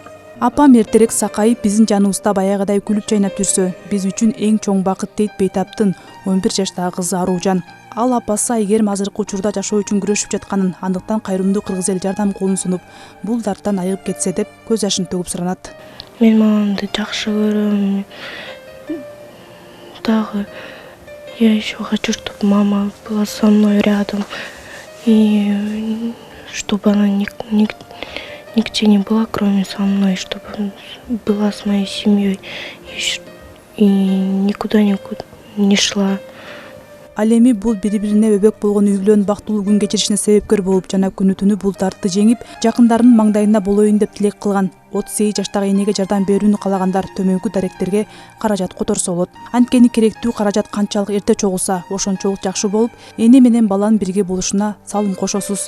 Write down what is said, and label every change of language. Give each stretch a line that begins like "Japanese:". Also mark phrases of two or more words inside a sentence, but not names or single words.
Kyrgyz: Апам эртерээк сакайып биздин жаныбызда баягыдай күлүп жайнап жүрсө, биз үчүн эң чоң бакыт дейт Бейтаптын 11 жаштагы кызы Аружан. Ал апасы Айгерим азыркы учурда жашоо үчүн күрөшүп жатканын, андыктан кайрымдуу кыргыз эл жардам колун сунуп, бул дарттан айыгып кетсе деп көз жашын төгүп суранат. Мен мамамды жакшы көрөм.
Russian: Дагы я еще хочу, чтобы мама была со мной рядом. И чтобы она нигде не была, кроме со мной, чтобы была с моей семьей и никуда не шла.
Kyrgyz: Ал эми бул бири-бирине өбөк болгон үй бүлөнүн бактылуу күн кечиришине себепкер болуп, жана күнү-түнү бул дартты жеңип, жакындарынын маңдайында болоюн деп тилек кылган. 38 жаштагы энеге жардам берүүнү калагандар төмөнкү даректерге каражат которсо болот. Анткени керектүү каражат канчалык эрте чогулса, ошончолук жакшы болуп, эне менен баланын бирге болушуна салым кошосуз.